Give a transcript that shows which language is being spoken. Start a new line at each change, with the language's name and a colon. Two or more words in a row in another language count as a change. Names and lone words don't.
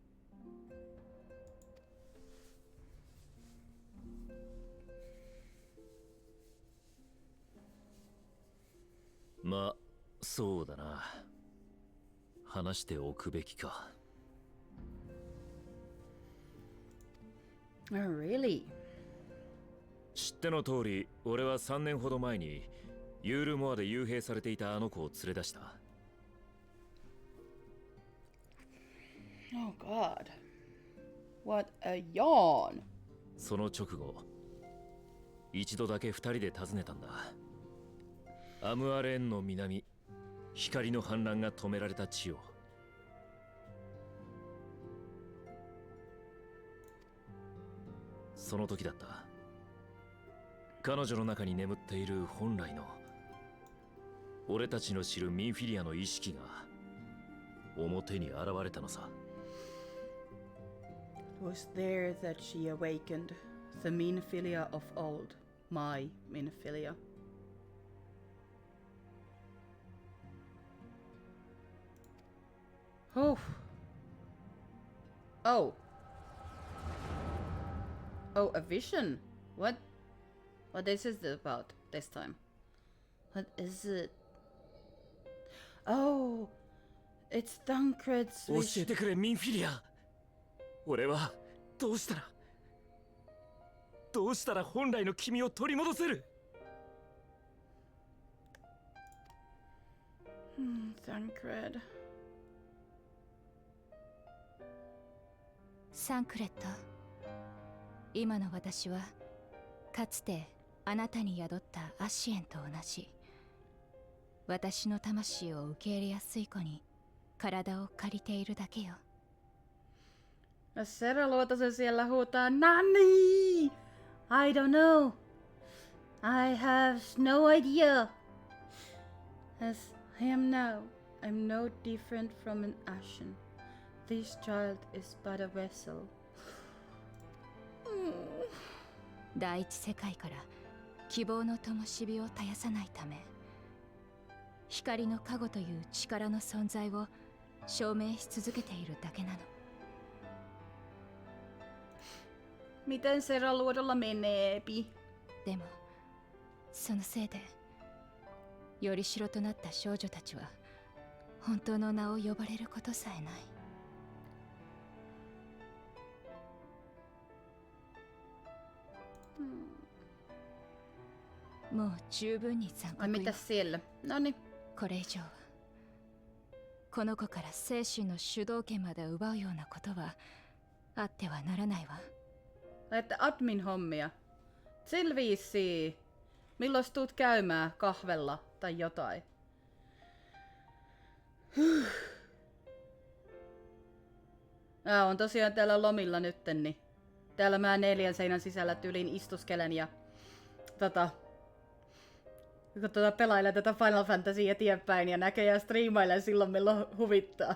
Japanese: まあ、そうだな。話しておくべきか。
English: Oh, really?
Japanese: 知っての通り、俺は3年ほど前にユールモアで幽閉されていたあの子を連れ出した。
English: Oh God. What a yawn.
Japanese: その直後、一度だけ2人で訪ねたんだ。アムアレーンの南、光の氾濫が止められた地を。その時だった。彼女の中に眠っている本来の俺たちの知るミンフィリアの意識が表に現れたのさ。
English: It was there that she awakened the Minfilia of old, my Minfilia. Oh. Oh. Oh, a vision. What? What is it about this time? What is it? Oh, it's Thancred's
Japanese: 教
English: wish.
Japanese: えてくれミンフィリア。俺はどうしたら本来の君を取り戻せる。
English: Thancred.
Japanese: サンクレット、今の私はかつてあなたに宿ったアシエンと同じ、私の魂を受け入れやすい子に体を借りているだけよ。
Finnish: Sera Luotasen siellä huutaa Nani!
English: I don't know. I have no idea. As I am now, I'm no different from an Ashen. This child is but a vessel.
Japanese: 第一世界から希望の灯火を絶やさないため、光の加護という力の存在を証明し続けているだけなの。
Finnish: Miten Sera Luodolla meneepi?
Japanese: でもそのせいでよりしろとなった少女たちは本当の名を呼ばれることさえない。もう十分に残
Finnish: Ai
Japanese: 酷よ。
Finnish: mitäs siellä? Noniin.
Japanese: これ以上はこの子から精神の主導権まで奪うようなことはあってはならないわ。
Finnish: Laitte admin-hommia. Sillä viisiin. Milloin tuut käymään kahvella tai jotain? On tosiaan täällä lomilla nytten, niin täällä mä 4 seinän sisällä tyylin istuskelen ja kun pelailen tätä Final Fantasy eteenpäin ja näköjään striimailen silloin milloin huvittaa.